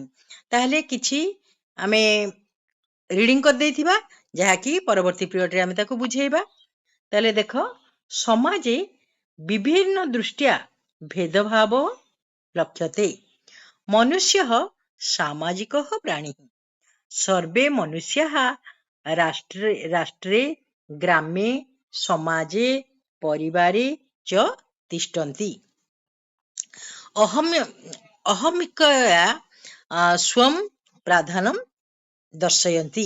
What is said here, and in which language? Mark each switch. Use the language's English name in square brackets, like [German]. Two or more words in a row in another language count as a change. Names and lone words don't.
[Odia] ତାହେଲେ କିଛି ଆମେ ରିଡ଼ିଂ କରିଦେଇଥିବା, ଯାହାକି ପରବର୍ତ୍ତୀ ପିରିୟଡ଼ରେ ଆମେ ତାକୁ ବୁଝେଇବା। ତାହେଲେ ଦେଖ, [Sanskrit] ସମାଜେ ବିଭିନ୍ନ ଦୃଷ୍ଟ୍ୟା ଭେଦଭାବ ଲକ୍ଷ୍ୟତେ। ମନୁଷ୍ୟଃ ସାମାଜିକः ପ୍ରାଣିः। सर्वे मनुष्याः राष्ट्रे राष्ट्रे ग्रामे समाजे परिवारे च तिष्ठन्ति। अहमिकया स्वं प्राधान्यं दर्शयन्ति।